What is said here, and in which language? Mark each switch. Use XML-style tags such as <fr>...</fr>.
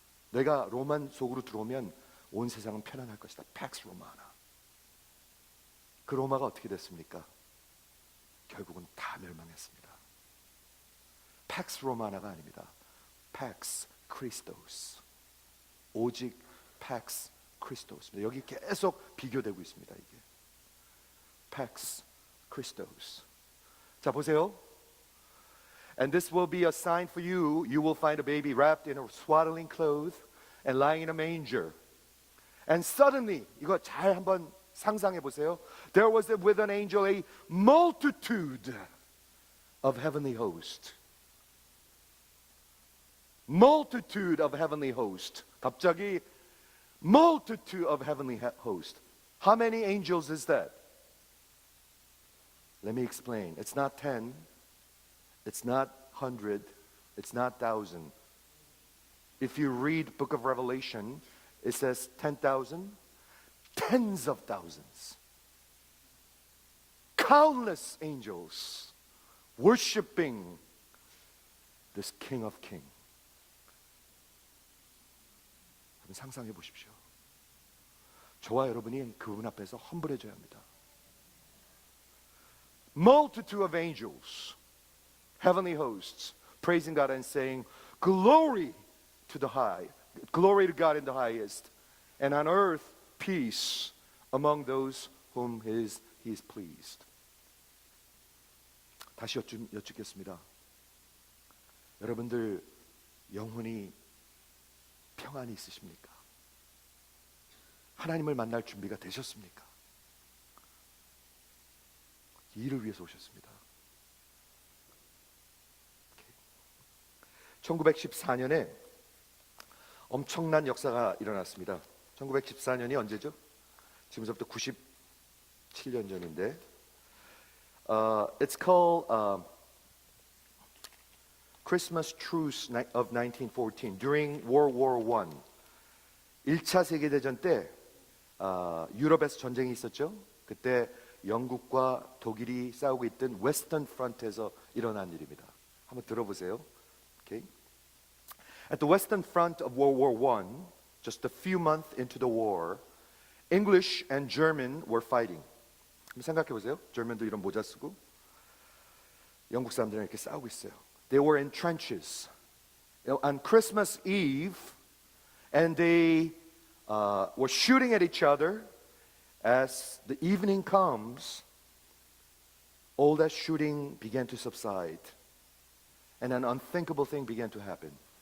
<ko>내가 로만 속으로 들어오면 온 세상은 편안할 것이다.</ko> <la>Pax Romana.</la> <ko>그 로마가 어떻게 됐습니까? 결국은 다 멸망했습니다.</ko> <la>Pax Romana가</la> <ko>아닙니다.</ko> <la>Pax Christos. 오직 Pax Christos.</la> <ko>여기 계속 비교되고 있습니다. 이게</ko> <la>Pax Christos.</la> <ko>자 보세요.</ko> <en>And this will be a sign for you. You will find a baby wrapped in a swaddling cloth and lying in a manger. And suddenly,</en> <ko>이거 잘 한번 상상해 보세요.</ko> <en>There was with an angel a multitude of heavenly hosts. Multitude of heavenly hosts.</en> <ko>갑자기</ko> <en>multitude of heavenly hosts. How many angels is that? Let me explain. It's not 10. It's not 100. It's not 1,000. If you read Book of Revelation, it says 10,000, tens of thousands, countless angels worshiping this King of Kings.</en> <ko>한번 상상해 보십시오. 저와 여러분이 그분 앞에서 험불해져야 합니다.</ko> <en>Multitude of angels, heavenly hosts, praising God and saying, glory to the high, glory to God in the highest, and on earth peace among those whom he is pleased.</en> <ko>다시 여쭙겠습니다. 여러분들 영혼이 평안이 있으십니까? 하나님을 만날 준비가 되셨습니까? 이를 위해서 오셨습니다. 1914년에 엄청난 역사가 일어났습니다. 1914년이 언제죠? 지금부터 97년 전인데</ko> <en>It's called Christmas Truce of 1914 during World War I.</en> <ko>1차 세계대전 때 유럽에서 전쟁이 있었죠. 그때 영국과 독일이 싸우고 있던 웨스턴 프런트에서 일어난 일입니다. 한번 들어보세요. Okay.</ko> <en>At the Western Front of World War I, just a few months into the war, English and German were fighting.</en> <ko>한번 생각해 보세요. German도 이런 모자 쓰고 영국 사람들이랑 이렇게 싸우고 있어요.</ko> <en>They were in trenches. On Christmas Eve, and they were shooting at each other. As the evening comes, all that shooting began to subside, and an unthinkable thing began to happen.</en>